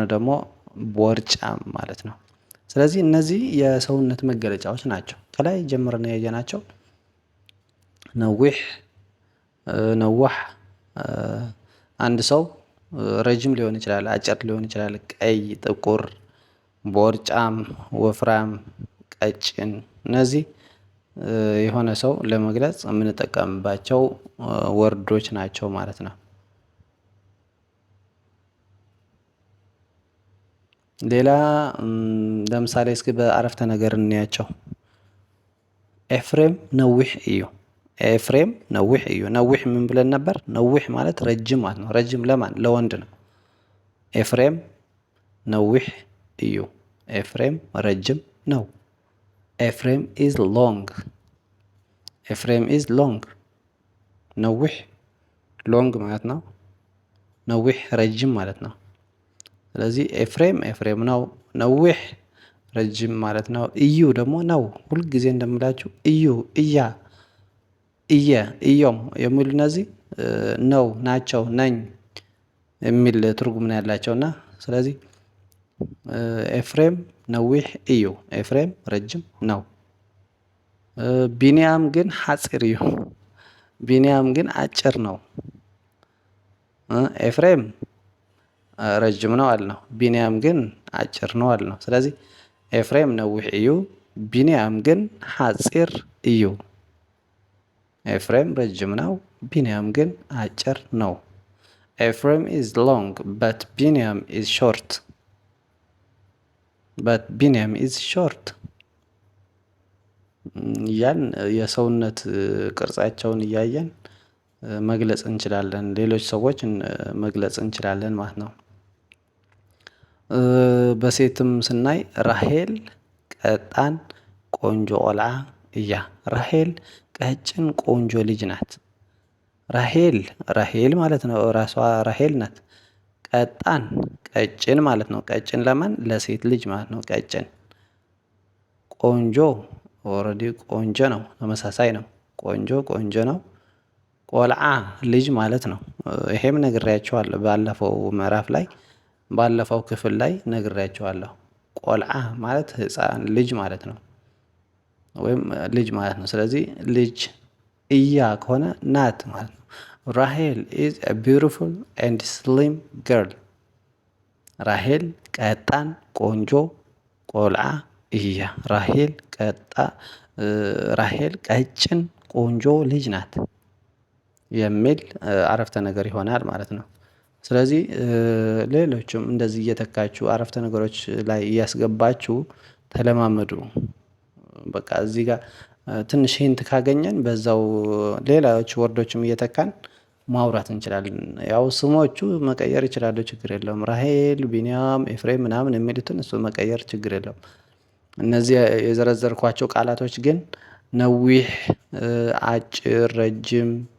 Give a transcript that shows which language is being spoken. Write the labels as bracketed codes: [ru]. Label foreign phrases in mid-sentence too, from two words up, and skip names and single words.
[am] ደግሞ ቦርጫም ማለት ነው። ስለዚህ እነዚህ የሰውነት መገለጫዎች ናቸው። ከላይ ጀምረን ያየናቸው [ti] ነዊሕ፣ ነዋሕ። [am] አንድ ሰው ረጅም ሊሆን ይችላል፣ አጭር ሊሆን ይችላል፣ ቀይ፣ ጥቁር፣ ቦርጫም፣ ወፍራም፣ ቀጭን። እነዚህ የሆነ ሰው ለመግለጽ የምንጠቀምባቸው ወርዶች ናቸው ማለት ነው። ሌላ ለምሳሌ እስኪ በአረፍተ ነገር እንያቸው። [ti] ኤፍሬም ነዊሕ እዩ። ኤፍሬም ነዊሕ እዩ። [am] ነዊሕ ምን ብለን ነበር? ነዊሕ ማለት ረጅም ማለት ነው። ረጅም ለማን? ለወንድ ነው። [ti] ኤፍሬም ነዊሕ እዩ። [am] ኤፍሬም ረጅም ነው። [en] Efrem is long። Efrem is long። [am] ነዊሕ ሎንግ ማለት ነው። ነዊሕ ረጅም ማለት ነው። ስለዚህ ኤፍሬም ኤፍሬም ነው። ነዊሕ ረጅም ማለት ነው። እዩ ደግሞ ነው። ሁልጊዜ እንደምላችሁ [ti] እዩ፣ እያ፣ እየ፣ እዮም [am] የሚሉ እነዚህ ነው፣ ናቸው፣ ነኝ የሚል ትርጉም ነው ያላቸው እና ስለዚህ [ti] ኤፍሬም ነዊሕ እዩ። [am] ኤፍሬም ረጅም ነው። [ti] ቢንያም ግን ሐፂር እዩ። [am] ቢንያም ግን አጭር ነው። ኤፍሬም ረጅም ነው አልነው። ቢንያም ግን አጭር ነው አልነው። ስለዚህ [ti] ኤፍሬም ነዊሕ እዩ፣ ቢንያም ግን ሐፂር እዩ። [am] ኤፍሬም ረጅም ነው፣ ቢንያም ግን አጭር ነው። [en] Efrem is long but Biniyam is short። but Biniyam is short [am] እያን የሰውነት ቅርጻቸውን እያየን መግለጽ እንችላለን። ሌሎች ሰዎች መግለጽ እንችላለን ማለት ነው። በሴትም ስናይ [ti] ራሄል ቀጣን ቆንጆ ቆልዓ እያ። [am] ራሄል ቀጭን ቆንጆ ልጅ ናት። ራሄል ራሄል ማለት ነው፣ ራሷ ራሄል ናት። ቀጣን ቀጭን ማለት ነው። ቀጭን ለማን? ለሴት ልጅ ማለት ነው። ቀጭን። ቆንጆ ኦልሬዲ ቆንጆ ነው፣ ተመሳሳይ ነው። ቆንጆ ቆንጆ ነው። ቆልዓ ልጅ ማለት ነው። ይሄም ነግሬያቸዋለሁ ባለፈው ምዕራፍ ላይ፣ ባለፈው ክፍል ላይ ነግሬያቸዋለሁ። ቆልዓ ማለት ህፃን ልጅ ማለት ነው፣ ወይም ልጅ ማለት ነው። ስለዚህ ልጅ እያ ከሆነ ናት ማለት ነው። [en] Rahel is a beautiful and slim girl። [ti] ራሄል ቀጣን ቆንጆ ቆልዓ እያ። [am] ራሄል ቀጭን ቆንጆ ልጅ ናት የሚል አረፍተ ነገር ይሆናል ማለት ነው። ስለዚህ ሌሎችም እንደዚህ እየተካችሁ አረፍተ ነገሮች ላይ እያስገባችሁ ተለማመዱ። በቃ እዚህ ጋር ትንሽ ሂንት ካገኘን በዛው ሌሎች ወርዶችም እየተካን ማውራት እንችላለን። ያው ስሞቹ መቀየር ይችላሉ፣ ችግር የለውም። ራሄል፣ ቢንያም፣ ኤፍሬም ምናምን የሚሉትን እሱ መቀየር ችግር የለውም። እነዚህ የዘረዘርኳቸው ቃላቶች ግን ነዊሕ፣ አጭር፣ ረጅም፣